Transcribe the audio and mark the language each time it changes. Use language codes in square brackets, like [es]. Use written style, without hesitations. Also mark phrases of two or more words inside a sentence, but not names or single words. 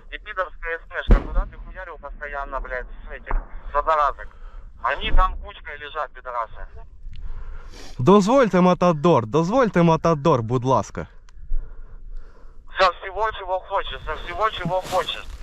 [ru] Депидорская СПшка, куда ты хуярил постоянно, блядь, с этих, с одноразок. Они там кучкой лежат, пидорасы. [uk] Дозвольте, Матадор, будь ласка. [ru] Со всего, чего хочешь.